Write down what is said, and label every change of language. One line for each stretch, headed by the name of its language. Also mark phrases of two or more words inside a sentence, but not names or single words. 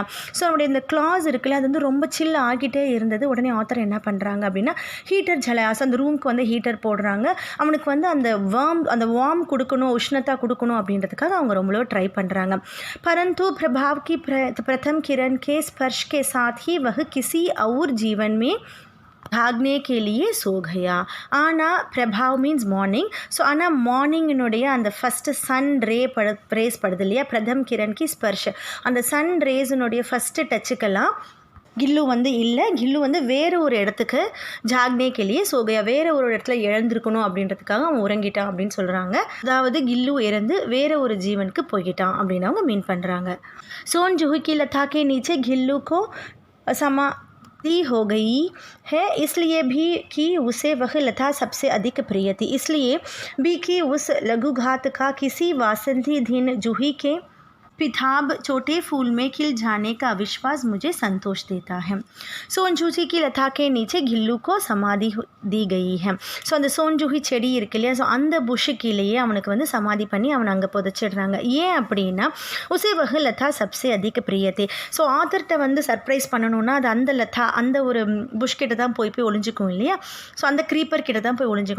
Tamil: ஸோ அவனுடைய இந்த கிளாஸ் இருக்குல்ல அது வந்து ரொம்ப சில் ஆகிட்டே இருந்தது. உடனே ஆத்தர் என்ன பண்ணுறாங்க அப்படின்னா
Hindi: हीटर जलाया
Tamil: ஸோ அந்த ரூமுக்கு வந்து ஹீட்டர் போடுறாங்க. அவனுக்கு வந்து அந்த வார்ம் கொடுக்கணும் உஷ்ணத்தா கொடுக்கணும் அப்படின்றதுக்காக அவங்க ரொம்ப ட்ரை பண்ணுறாங்க.
Hindi: परंतु प्रभाव की प्रथम किरण के स्पर्श के साथ ही वह किसी और जीवन में भागने के लिए सो गया.
English: ஆனால் பிரபாவ் means morning.
Tamil: ஸோ ஆனால் மார்னிங்கினுடைய அந்த
English: first sun rays
Tamil: படுது இல்லையா,
Hindi: प्रथम किरण की स्पर्श,
Tamil: அந்த சன் ரேஸினுடைய ஃபஸ்ட்டு டச்சுக்கெல்லாம் கில்லு வந்து இல்லை. கில்லு வந்து வேறு ஒரு இடத்துக்கு
Hindi: जागने के लिए सो गया,
Tamil: வேறு ஒரு இடத்துல இழந்திருக்கணும் அப்படின்றதுக்காக அவன் உறங்கிட்டான் அப்படின்னு சொல்கிறாங்க. அதாவது கில்லு இறந்து வேறு ஒரு ஜீவனுக்கு போய்கிட்டான் அப்படின்னு அவங்க மீன் பண்ணுறாங்க.
Hindi: सोन जूही की लता के नीचे गिल्लू को समाधि हो गई है, इसलिए भी कि उसे वह लता सबसे अधिक प्रिय थी, इसलिए भी कि उस लघुघात का किसी वासंती दिन जूही के पिताब छोटे फूल में खिल जाने का विश्वास मुझे संतोष देता है. सोनजूही की लता के नीचे गिल्लू को समाधि दी गई है.
Tamil: ஸோ அந்த சோன்ஜூஹி செடி இருக்கு இல்லையா, ஸோ அந்த புஷ்ஷு கீழேயே அவனுக்கு வந்து சமாதி பண்ணி அவனை அங்கே புதைச்சிடுறாங்க.
Hindi: ஏன் அப்படின்னா उसे वह लता सबसे अधिक प्रिय थे.
Tamil: ஸோ ஆத்தர்கிட்ட வந்து சர்ப்ரைஸ் பண்ணணுன்னா அது அந்த லதா அந்த ஒரு புஷ் கிட்ட தான் போய் ஒளிஞ்சிக்கும் இல்லையா, ஸோ அந்த க்ரீப்பர் கிட்ட தான் போய் ஒளிஞ்சிக்கும்.